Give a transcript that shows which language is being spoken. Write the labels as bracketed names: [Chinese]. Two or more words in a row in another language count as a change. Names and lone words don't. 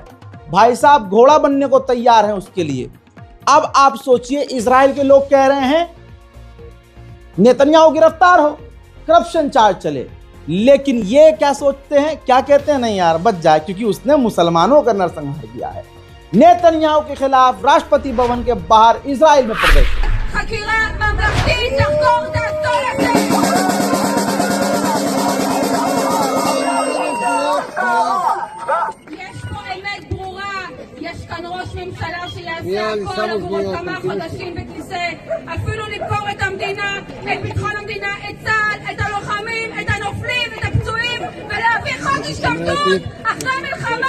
[Hindi] भाई साहब घोड़ा बनने को तैयार हैं उसके लिए। अब आप सोचिए, इजराइल के लोग कह रहे हैं नेतन्याहू गिरफ्तार हो, [English] corruption charge [Hindi] चले, लेकिन ये क्या सोचते हैं, क्या कहते हैं, नहीं यार बच जाए क्योंकि उसने मुसलमानों का नरसंहार किया है। नेतन्याहू के खिलाफ राष्ट्रपति भवन के बाहर इजराइल में प्रदर्शन। [Hebrew] הכל עבור עוד כמה חודשים בכיסא, אפילו למכור את המדינה, את ביטחון המדינה, את צה"ל, את הלוחמים, את הנופלים, את הפצועים, ולהביא חוק השתמטות אחרי מלחמה.